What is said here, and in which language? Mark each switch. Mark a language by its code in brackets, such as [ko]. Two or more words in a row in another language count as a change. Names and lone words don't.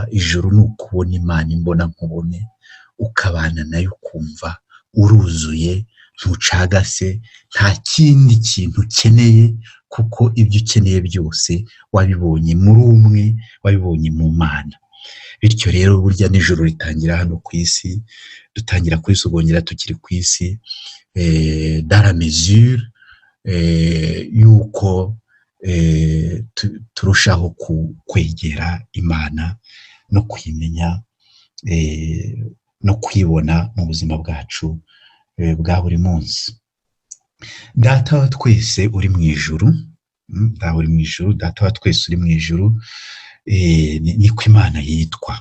[rw] Ijuru ni ukubona Imana imbonankubone, ukabana nayo, ukumva uruzuye, ntucagase, nta kindi kintu ukeneye, kuko ibyo ukeneye byose wabibonye muri umwe, wabibonye mu Mana. Bityo rero burya n'ijuru ritangira hano ku isi, dutangira kurisogongera tukiri ku isi, [fr] dans la mesure [rw] yuko turushaho kwegera Imana no kuyimenya no kwibona mu buzima bwacu bwa buri munsi. Data wa twese uri mu ijuru, Data wa twese uri mu ijuru, niko Imana yitwa.